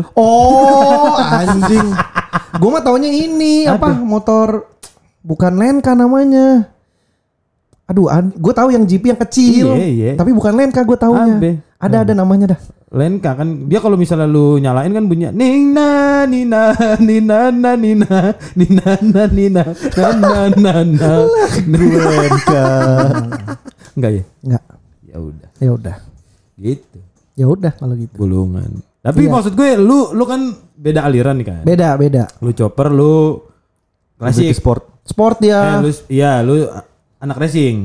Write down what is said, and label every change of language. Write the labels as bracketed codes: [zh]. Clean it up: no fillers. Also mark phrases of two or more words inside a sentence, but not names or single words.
[id] Oh, anjing. Gue mah taunya ini motor bukan Lenka namanya. Aduh, gue tahu yang GP yang kecil. Tapi bukan Lenka gue taunya. Ada namanya dah. Lenka kan dia kalau misalnya lu nyalain kan bunyinya nina nina nina nina nina nina nina nina nina Lenka. Enggak ya? Enggak. Ya udah. Gitu. Ya udah kalau gitu. Bulungan. Tapi maksud gue lu kan beda aliran nih kan? Beda. Lu chopper, lu racing sport. Sport ya. Lu anak racing.